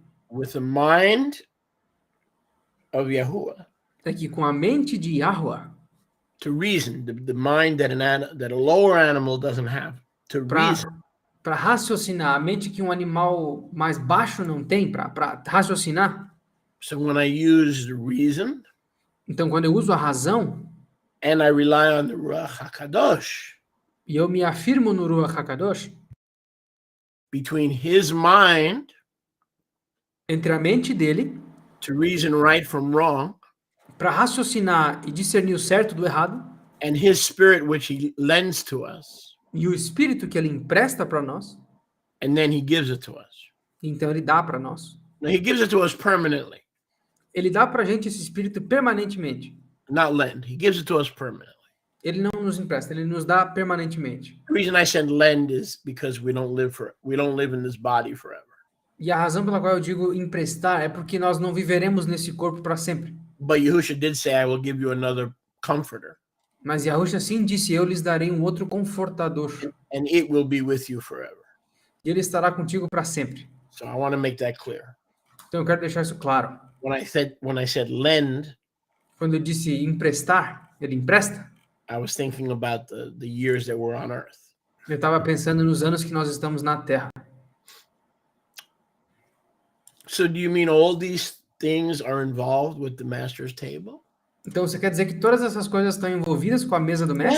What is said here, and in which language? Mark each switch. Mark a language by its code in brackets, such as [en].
[en] with the mind of Yahuwah, [pt] é que com a mente de Yahweh, [en] to reason, the mind that a lower animal doesn't have, to reason. [pt] Para raciocinar, a mente que um animal mais baixo não tem, para raciocinar. [en] So when I use the reason, [pt] então quando eu uso a razão, [en] and I rely on the Ruach HaKadosh, [pt] e eu me afirmo no Ruach HaKadosh, [en] between his mind, [pt] entre a mente dele, [en] to reason right from wrong, [pt] para raciocinar e discernir o certo do errado, [en] and his spirit which he lends to us, [pt] e o espírito que ele empresta para nós, [en] and then he gives it to us. [pt] Então ele dá para nós. [en] Now, he gives it to us permanently. [pt] Ele dá para a gente esse espírito permanentemente. [en] Not lend. He gives it to us permanently. [pt] Ele não nos empresta, ele nos dá permanentemente. [en] The reason I said lend is because we don't live in this body forever. [pt] E a razão pela qual eu digo emprestar é porque nós não viveremos nesse corpo para sempre. [en] But Yahusha did say, I will give you another comforter. [pt] Mas Yahusha sim disse, eu lhes darei um outro confortador. [en] And it will be with you forever. [pt] E ele estará contigo para sempre. [en] So I want to make that clear. [pt] Então eu quero deixar isso claro. [en] When I said lend, [pt] quando eu disse emprestar, ele empresta. [en] I was thinking about the years that we're on earth. [pt] Eu estava pensando nos anos que nós estamos na Terra. [en] So do you mean all these things are involved with the master's table? [pt] Então você quer dizer que todas essas coisas estão envolvidas com a mesa do mestre?